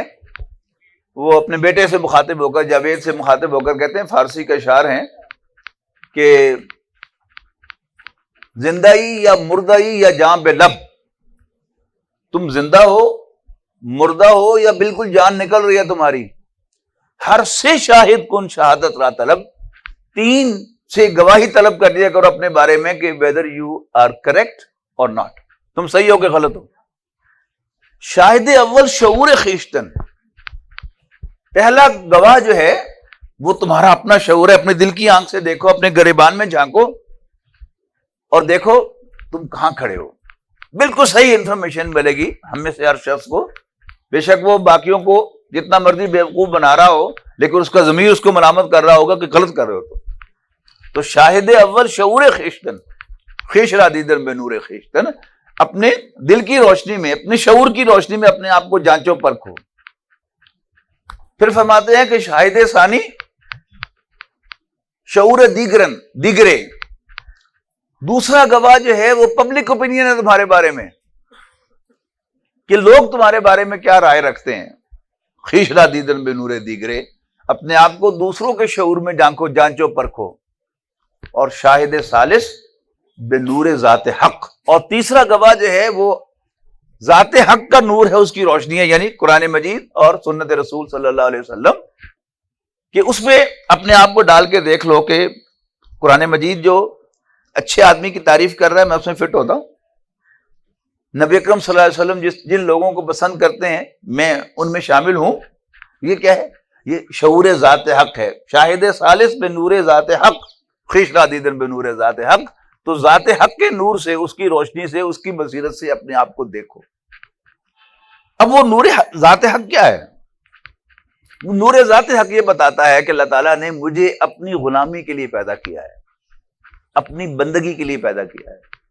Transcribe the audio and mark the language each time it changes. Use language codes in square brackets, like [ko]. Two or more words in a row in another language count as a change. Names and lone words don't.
[ur] وہ اپنے بیٹے سے مخاطب ہو کر، جاوید سے مخاطب ہو کر کہتے ہیں، فارسی کے اشعار ہیں کہ [fa] زندہی یا مردہی یا جان بے لب، [ur] تم زندہ ہو، مردہ ہو، یا بالکل جان نکل رہی ہے تمہاری، [fa] ہر سے شاہد کن شہادت را طلب. [ur] 3 سے گواہی طلب کر لیا کرو اپنے بارے میں کہ [en] whether you are correct or not، [ur] تم صحیح ہو کہ غلط ہو. [fa] شاہد اول شعور خویشتن، [ur] پہلا گواہ جو ہے وہ تمہارا اپنا شعور ہے. اپنے دل کی آنکھ سے دیکھو، اپنے گریبان میں جھانکو اور دیکھو تم کہاں کھڑے ہو. بالکل صحیح انفارمیشن ملے گی ہم میں سے ہر شخص کو. بے شک وہ باقیوں کو جتنا مرضی بیوقوف بنا رہا ہو، لیکن اس کا ضمیر اس کو ملامت کر رہا ہوگا کہ غلط کر رہے ہو. [fa] تو شاہد اول شعور خویشتن، خویش را دیدن بے نور خویشتن، [ur] اپنے دل کی روشنی میں، اپنے شعور کی روشنی میں اپنے آپ کو جانچو پرکھو. پھر فرماتے ہیں کہ [fa] شاہد ثانی شعور دیگرے، [ur] دوسرا گواہ جو ہے وہ [en] public opinion [ur] ہے تمہارے بارے میں، کہ لوگ تمہارے بارے میں کیا رائے رکھتے ہیں. [fa] خویش را دیدن بے نور دیگرے، [ur] اپنے آپ کو دوسروں کے شعور میں جانچو پرکھو. اور [fa] شاہد ثالث بے نور ذات حق، [ur] اور تیسرا گواہ جو ہے وہ ذات حق کا نور ہے، اس کی روشنی ہے، یعنی قرآن مجید اور سنت رسول [ar] صلی اللہ علیہ وسلم، [ur] کہ اس میں اپنے آپ کو ڈال کے دیکھ لو کہ قرآن مجید جو اچھے آدمی کی تعریف کر رہا ہے میں اس میں فٹ ہوتا ہوں. نبی اکرم [ar] صلی اللہ علیہ وسلم [ur] جن لوگوں کو پسند کرتے ہیں میں ان میں شامل ہوں. یہ کیا ہے؟ یہ شعور ذات حق ہے. [fa] شاہد ثالث بے نور ذات حق، خویش را دیدن بے نور ذات حق. [ur] تو ذات حق کے نور سے، اس کی روشنی سے، اس کی بصیرت سے اپنے آپ کو دیکھو. اب وہ نور ذات حق کیا ہے؟ نور ذات حق یہ بتاتا ہے کہ اللہ تعالیٰ نے مجھے اپنی غلامی کے لیے پیدا کیا ہے، اپنی بندگی کے لیے پیدا کیا ہے.